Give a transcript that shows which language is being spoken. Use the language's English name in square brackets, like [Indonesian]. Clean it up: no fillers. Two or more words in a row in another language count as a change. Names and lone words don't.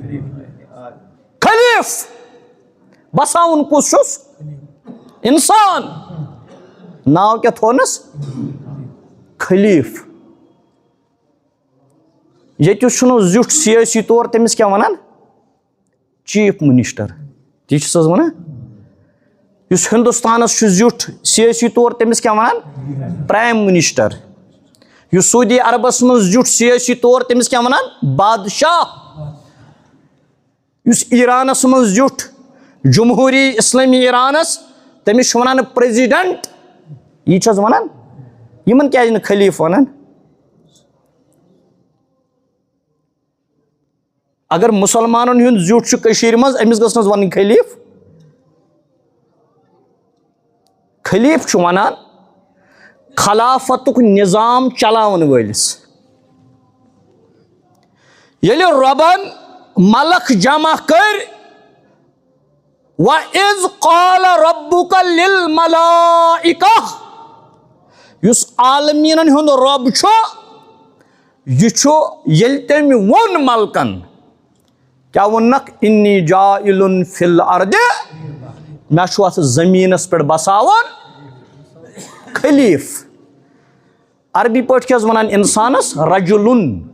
[Kashmiri] خلیف بساون کس چھس انسان ناو کیا تھونس خلیف یہ چھنو زیٹھ سیاسی طور تمس کیا ونان [English] Chief Minister [Kashmiri] تی چھس ونان اس ہندوستانس زیٹھ سیاسی طور تمس کیا ونان [English] Prime Minister [Kashmiri] اس سعودی عربس من زیٹھ سیاسی طور تمس کیا ونان بادشاہ اس ایرانس من زیٹھ جمہوری اسلامی ایرانس تمس ونان پریزیڈنٹ یہ چھس ونان یمن کیا خلیف ونان اگر مسلمانن ہند زیٹھ کشیر مز امس گژھنس ون خلیف خلیف چھ ونان خلافتک نظام چلاون ولس ییٚلہِ رۄبن ملک جمع کر [Arabic] وَإِذْ قَالَ رَبُّكَ لِلْمَلَائِكَةِ [Kashmiri] یُس عالمیٖنن ہُنٛد رۄب چھُ یہِ چھُ ییٚلہِ تٔمۍ ووٚن ملکن کیٛاہ ووٚننکھ [Arabic] اِنی جائلٌ فِی الارض [Kashmiri] مےٚ چھُ اتھ زمیٖنس پٮ۪ٹھ بساوُن خلیف عربی پٲٹھۍ کیٛاہ حظ ونان انسانس رجلن